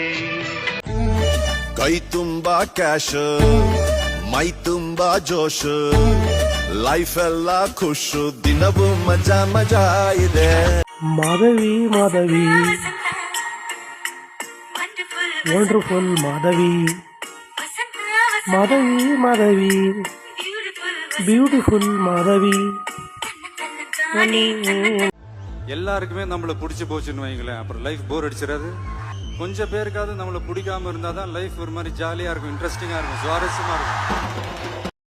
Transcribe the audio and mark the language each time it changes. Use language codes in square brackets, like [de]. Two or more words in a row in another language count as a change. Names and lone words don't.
[kn] ಕೈ ತುಂಬಾ ಕ್ಯಾಶ್, ಮೈ ತುಂಬಾ ಜೋಶ್, ಲೈಫ್ ಎಲ್ಲ ಖುಷು, ದಿನವೂ ಮಜಾ ಮಜಾ ಇದೆ. ಮಾಧವಿ ಮಾಧವಿ ವಂಡರ್ಫುಲ್ ಮಾಧವಿ, [ta] மாதவி மாதவி பியூட்டிஃபுல் மாதவி. எல்லாருக்குமே நம்மளை பிடிச்சி போச்சுன்னு வைங்களேன், அப்புறம் [en] life bore [ta] அடிச்சிடாது. கொஞ்சம் பேருக்காவது நம்மளை பிடிக்காம இருந்தால் தான் லைஃப் ஒரு மாதிரி ஜாலியாக இருக்கும், இன்ட்ரெஸ்டிங்காக இருக்கும், சுவாரஸ்யமாக இருக்கும்.